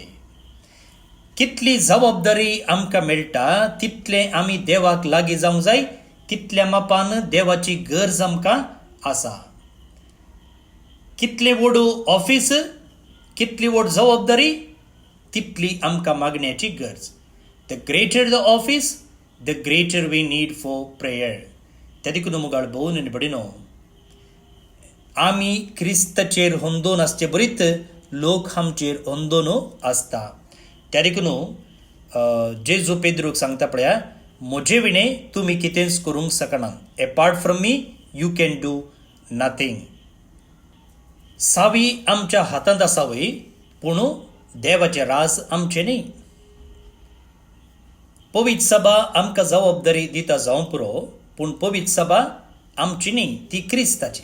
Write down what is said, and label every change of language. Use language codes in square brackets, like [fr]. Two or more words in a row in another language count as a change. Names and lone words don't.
[kok] कितली जबाबदारी आमकां मेळटा तितलें आमी देवाक लागीं जावंक जाय, तितल्या मापान देवाची गरज आमकां आसा. कितलें व्हड ऑफिस, कितली व्हड जबाबदारी तितली आमकां मागण्याची गरज. [en] the greater the office the greater we need for prayer. [kok] त्या देखून मुगाळ भोवन निबडिनो आमी क्रिस्ताचेर हुंदून आसचे बरीत लोक आमचेर हुंदून आसता. त्या देखून जेजू पेद्रूक सांगता पळया म्हजे विणें तुमी कितेंच करूंक शकना. [en] apart from me you can do nothing. [kok] सावी आमच्या हातांत आसावय पूण देवाचें राज आमचें न्ही. पवित्र सभा आमकां जबाबदारी दिता जावं पुरो, पूण पवित्र सभा आमची न्ही, ती क्रिस्ताची.